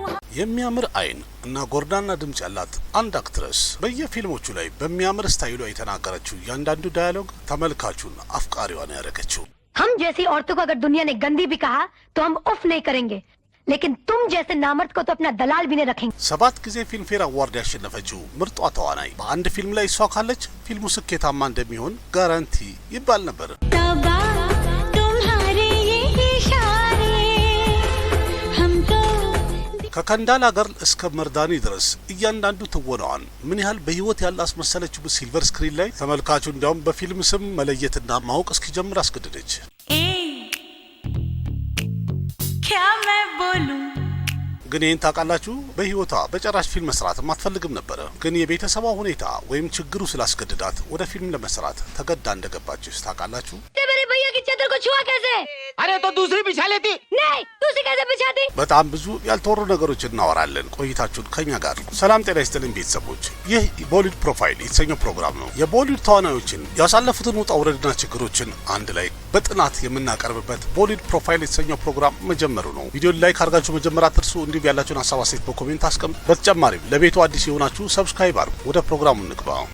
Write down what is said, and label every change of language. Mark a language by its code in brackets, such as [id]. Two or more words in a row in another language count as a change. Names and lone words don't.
[am] የሚያምር አይን እና ጎርዳና ድምጽ ያላት አንድ አክትረስ በየፊልሞቹ ላይ በሚያምር ስታይሏ የተናገረችው ያንዳንዱ ዳያሎግ ተመልካቹን አፍቃሪዋን ያረከችው። [hi] हम जैसी औरतों को अगर दुनिया ने गंदी भी कहा तो हम उफ नहीं करेंगे, लेकिन तुम जैसे नामर्द को तो अपना दलाल भी नहीं रखेंगे। [am] 7 ጊዜ ፊልምፌር አዋርድ ያሸነፈችው ምርጧ ተዋናይ በአንድ ፊልም ላይ እሷ ካለች ፊልሙ ስኬታማ እንደሚሆን ጋራንቲ ይባል ነበር። ከከንዳላ ገርል እስከ መርዳኒ ድረስ እያንዳንዱ ትወናዋን ምን ያህል በህይወት ያለ አስመሰለችው በሲልቨር ስክሪን ላይ ተመልካቹ እንዲያውም በፊልም ስም መለየትና ማወቅ እስኪጀምር አስገደደች። ግን ይህን ታውቃላችሁ? በህይወቷ በጨራሽ ፊልም መስራትም አትፈልግም ነበረ። ግን የቤተሰቧ ሁኔታ ወይም ችግሩ ስላስገድዳት ወደ ፊልም ለመስራት ተገዳ እንደገባችስ ታውቃላችሁ? [hi] चदर को छुआ कैसे? अरे तो दूसरी बिछा लेती। नहीं, दूसरी कैसे बिछाती? [am] በጣም ብዙ ያልተወሩ ነገሮች እናወራለን። ቆይታችሁን ከኛ ጋር። ሰላም ጤና ይስጥልኝ ቤተሰቦች። ይህ ቦሊውድ ፕሮፋይል የተሰኘው ፕሮግራም ነው። የቦሊውድ ተዋናዮችን ያሳለፉትን ውጣ ውረድና ችግሮችን አንድ ላይ በጥናት የምናቀርብበት ቦሊውድ ፕሮፋይል የተሰኘው ፕሮግራም መጀመሩ ነው። ቪዲዮን ላይክ አድርጋችሁ መጀመር አትርሱ። እንዲሁም ያላችሁን ሀሳብ አስተያየት በኮሜንት አስቀምጡ። በተጨማሪም ለቤቱ አዲስ የሆናችሁ ሰብስክራይብ አድርጉ። ወደ ፕሮግራሙ እንግባ።